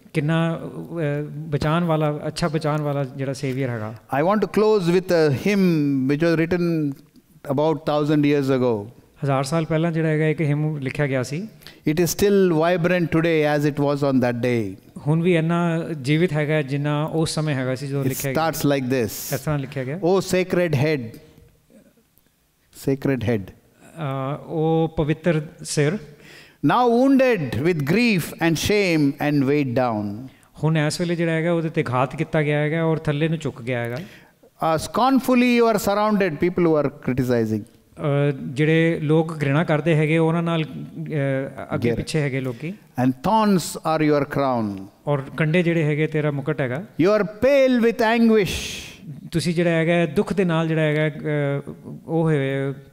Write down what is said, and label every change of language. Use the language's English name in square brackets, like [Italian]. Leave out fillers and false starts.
[Punjabi] ਕਿੰਨਾ ਬਚਾਉਣ ਵਾਲਾ ਅੱਛਾ ਬਚਾਉਣ ਵਾਲਾ ਜਿਹੜਾ ਸੇਵੀਅਰ ਹੈਗਾ। [English] I want to close with a hymn which was written about 1000 years ago. [Punjabi] 1000 ਸਾਲ ਪਹਿਲਾਂ ਜਿਹੜਾ ਹੈਗਾ ਇੱਕ ਹਿਮ ਲਿਖਿਆ ਗਿਆ ਸੀ। [English] It is still vibrant today as it was on that day. [Punjabi] ਹੁਣ ਵੀ ਇੰਨਾ ਜੀਵਿਤ ਹੈਗਾ ਜਿੰਨਾ ਉਸ ਸਮੇਂ ਹੈਗਾ ਸੀ ਜਦੋਂ ਲਿਖਿਆ ਗਿਆ। [English] It starts like this. [Punjabi] ਇਸ ਤਰ੍ਹਾਂ ਲਿਖਿਆ ਗਿਆ। [English] Oh sacred head. Sacred head. [Punjabi] ਉਹ ਪਵਿੱਤਰ ਸਿਰ। [English] Now wounded with grief and shame and weighed down. [Punjabi] ਹੁਣ ਇਸ ਵੇਲੇ ਜਿਹੜਾ ਹੈਗਾ ਉਹਦੇ ਤੇ ਘਾਤ ਕੀਤਾ ਗਿਆ ਹੈਗਾ ਔਰ ਥੱਲੇ ਨੂੰ ਝੁਕ ਗਿਆ ਹੈਗਾ। [English] Scornfully you are surrounded, people who are criticizing. [Punjabi] ਜਿਹੜੇ ਲੋਕ ਘ੍ਰਿਣਾ ਕਰਦੇ ਹੈਗੇ ਉਹਨਾਂ ਨਾਲ ਅੱਗੇ ਪਿੱਛੇ ਹੈਗੇ ਲੋਕੀ। [English] And thorns are your crown. [Punjabi] ਔਰ ਕੰਡੇ ਜਿਹੜੇ ਹੈਗੇ ਤੇਰਾ ਮੁਕਟ ਹੈਗਾ। [English] You are pale with anguish. [Punjabi] ਤੁਸੀਂ ਜਿਹੜਾ ਹੈਗਾ ਦੁੱਖ ਦੇ ਨਾਲ ਜਿਹੜਾ ਹੈਗਾ ਉਹ ਹੋਏ